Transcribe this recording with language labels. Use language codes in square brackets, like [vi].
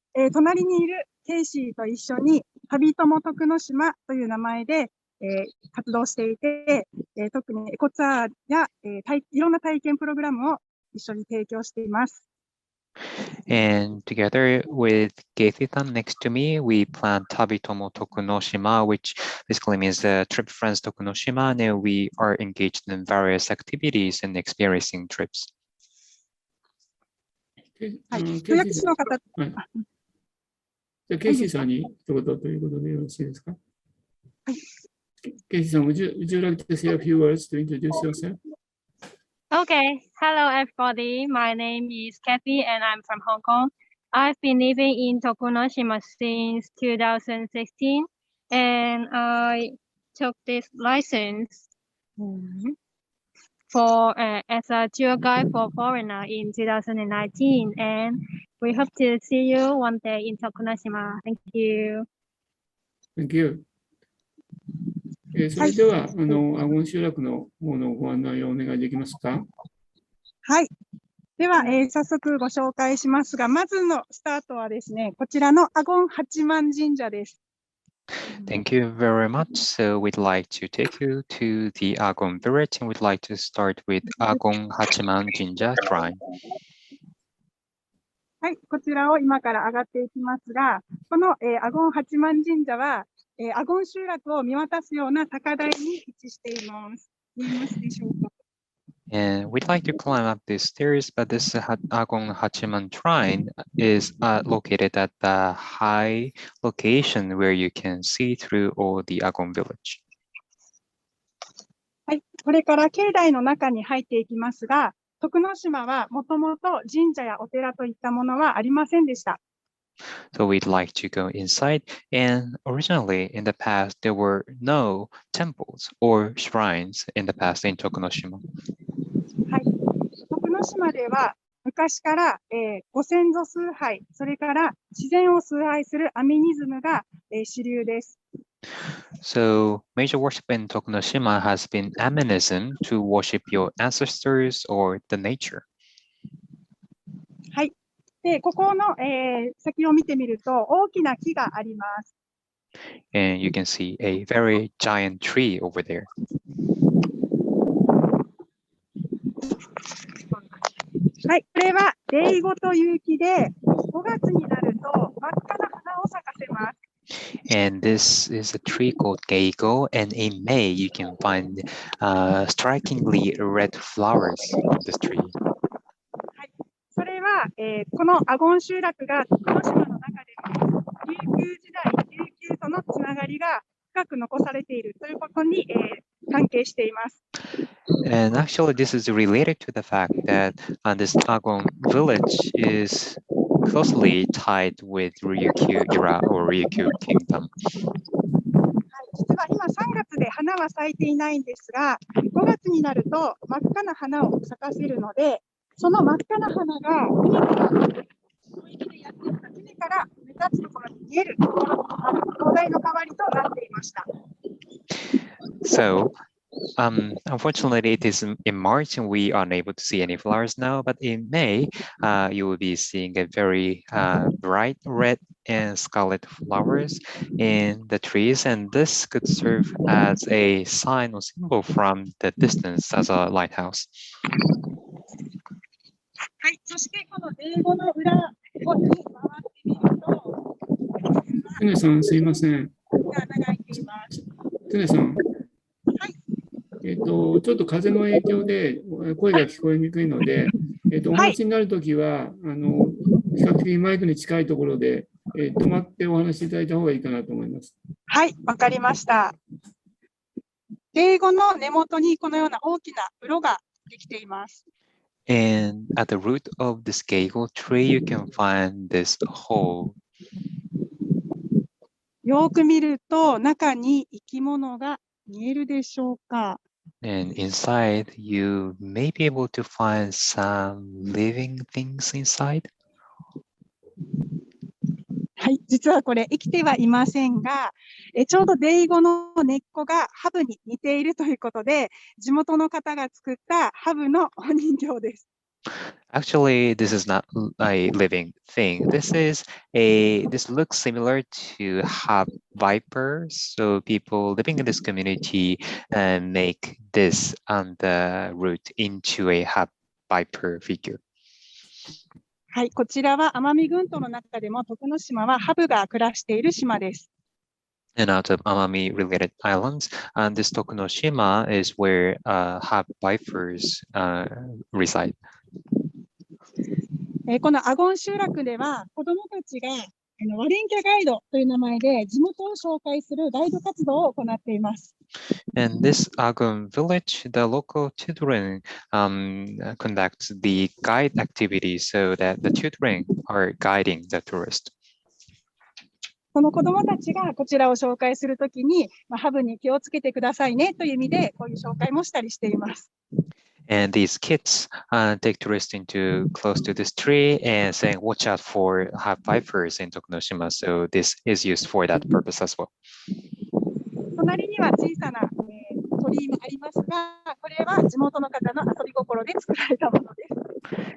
[ja] 隣にいるケイシーと一緒に旅友徳之島という名前で、活動していて、特にエコツアーや、いろんな体験プログラムを一緒に提供しています。 [en] And together with Kathy-san next to me, we plan Tabitomo Tokunoshima, which basically means Trip Friends Tokunoshima, and we are engaged in various activities and experiencing trips. [ja] はい、予約しの方。じゃあ、ケイシーさんに一言ということでよろしいですか？はい。 [en] ケイシーさん、would you like to say a few words to introduce yourself? Okay, hello everybody. My name is Kathy and I'm from Hong Kong. I've been living in Tokunoshima since 2016 and I took this license for as a tour guide for foreigner in 2019 and we hope to see you one day in Tokunoshima. Thank you. Thank you. [ja] それでは、アゴン集落の方のご案内をお願いできますか？はい。では、早速ご紹介しますが、まずのスタートはですね、こちらのアゴン八幡神社です。 [en] Thank you very much. So we'd like to take you to the Argonne Village and we'd like to start with Argonne Hachiman Jinja Shrine. [ja] はい、こちらを今から上がっていきますが、この、アゴン八幡神社は、アゴン集落を見渡すような高台に位置しています。見えますでしょうか。 [en] And we'd like to climb up these stairs, but this Argonne Hachiman Shrine is located at the high location where you can see through all the Argonne Village. [ja] はい、これから境内の中に入っていきますが、徳之島はもともと神社やお寺といったものはありませんでした。 [en] So we'd like to go inside, and originally in the past there were no temples or shrines in the past in Tokunoshima. [ja] はい、徳之島では昔から、ご先祖崇拝、それから自然を崇拝するアミニズムが、主流です。 [en] So major worship in Tokunoshima has been Aminism to worship your ancestors or the nature. [ja] はい。で、ここの、先を見てみると大きな木があります。 [en] And you can see a very giant tree over there. [ja] はい、これはデイゴという木で、5月になると真っ赤な花を咲かせます。 [en] And this is a tree called Geigo, and in May you can find strikingly red flowers on this tree. [ja] はい、それは、このアゴン集落が徳之島の中でも琉球時代、琉球とのつながりが深く残されているということに、関係しています。 [en] And actually, this is related to the fact that this Argonne village is closely tied with Ryukyu era or Ryukyu kingdom. [ja] はい、実は今3月で花は咲いていないんですが、5月になると真っ赤な花を咲かせるので、その真っ赤な花が海でやってきた船から目立つところに見える灯台の代わりとなっていました。 [en] So, unfortunately, it is in March and we aren't able to see any flowers now. But in May, you will be seeing a very bright red and scarlet flowers in the trees, and this could serve as a sign or symbol from the distance as a lighthouse. [ja] はい、そしてこの英語の裏に回ってみると、テネさん、すいません。が長いています。テネさん。はい。ちょっと風の影響で声が聞こえにくいので、お話になるときは、比較的マイクに近いところで、止まってお話しいただいた方がいいかなと思います。はい、わかりました。英語の根元にこのような大きな洞ができています。 [en] And at the root of this geigo tree, you can find this hole. [ja] よく見ると中に生き物が見えるでしょうか。 [en] And inside, you may be able to find some living things inside. [ja] はい、実はこれ生きてはいませんが、ちょうどデイゴの根っこがハブに似ているということで、地元の方が作ったハブのお人形です。 [en] Actually, this is not a living thing. This looks similar to hub vipers. So people living in this community make this on the root into a hub viper figure. [ja] はい、こちらは奄美群島の中でも徳之島はハブが暮らしている島です。 [en] And out of Amami-related islands, and this Tokunoshima is where hub vipers reside. [ja] このアゴン集落では子どもたちがワレンキャガイドという名前で地元を紹介するガイド活動を行っています。 [en] In this Argonne village, the local children conduct the guide activities so that the children are guiding the tourist. [ja] その子どもたちがこちらを紹介するときに、ハブに気をつけてくださいねという意味でこういう紹介もしたりしています。 [en] And these kids take tourists into close to this tree and saying, watch out for hub vipers in Tokunoshima. So this is used for that purpose as well. [ja] 隣には小さな、鳥居もありますが、これは地元の方の遊び心で作られたものです。